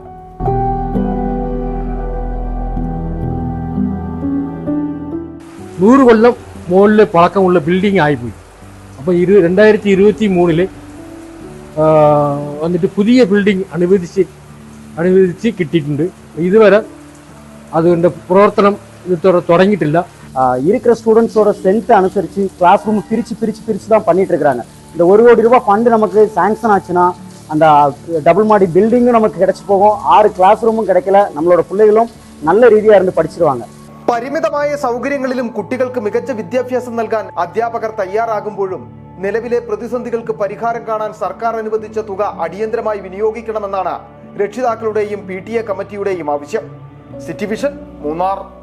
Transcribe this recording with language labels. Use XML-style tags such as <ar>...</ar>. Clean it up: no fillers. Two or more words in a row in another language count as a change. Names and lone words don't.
<ml>നൂറ് കൊല്ലം മുകളിൽ പഴക്കമുള്ള ബിൽഡിംഗ് ആയിപ്പോയി. അപ്പോൾ 2023 വന്നിട്ട് പുതിയ ബിൽഡിംഗ് അനുവദിച്ച് കിട്ടിയിട്ടുണ്ട്. ഇതുവരെ അതിൻ്റെ പ്രവർത്തനം தொடங்கிட்டில்ல.</ml> <ta>இருக்கிற ஸ்டூடெண்ட்ஸோட ஸ்ட்ரென்த் அனுசரித்து</ta> <en>class room</en> <ta>பிரித்து தான் பண்ணிட்டு இருக்கிறாங்க. இந்த 1 கோடி ரூபாய் ஃபண்டு நமக்கு சாங்ஷன் ஆச்சுன்னா அந்த டபுள் மாடி பில்டிங்கும் நமக்கு கிடைச்சி போகும். 6 கிளாஸ் ரூமும் கிடைக்கல, நம்மளோட பிள்ளைகளும் நல்ல ரீதியாக இருந்து പഠിച്ചിരുവാங்க.</ta> <ml>പരിമിതമായ സൗകര്യങ്ങളിലും കുട്ടികൾക്ക് മികച്ച വിദ്യാഭ്യാസം നൽകാൻ അധ്യാപകർ തയ്യാറാകുമ്പോഴും നിലവിലെ പ്രതിസന്ധികൾക്ക് പരിഹാരം കാണാൻ സർക്കാർ അനുവദിച്ച തുക അടിയന്തരമായി വിനിയോഗിക്കണമെന്നാണ് രക്ഷിതാക്കളുടെയും PTA കമ്മിറ്റിയുടെയും ആവശ്യം. സിറ്റി വിഷൻ, മൂന്നാർ.</ml>